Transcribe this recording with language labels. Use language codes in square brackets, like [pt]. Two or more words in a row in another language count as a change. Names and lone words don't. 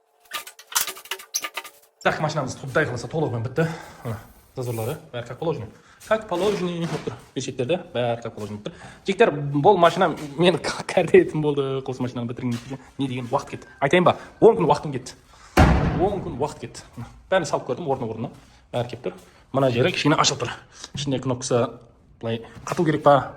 [kk] Так, машинамыз құдай қаласа толығымен бітті. Зазорлары бәрі [ru] как положено. Как положено [kk] отыр. Бешектерде бәрі [ru] как положено [kk] отыр. Жігіттер, бұл машина мен кәрдетім болды. Қос машинаны бітірген не деген уақыт кетті. Айтайын ба? 10 күн уақытым кетті. 10 күн уақыт кетті. Бәрін салып көрдім орнына. Бәрі келіп тұр. Мына жері кішкене ашылып тұр. Ішінде кнопкасы былай қату керек па?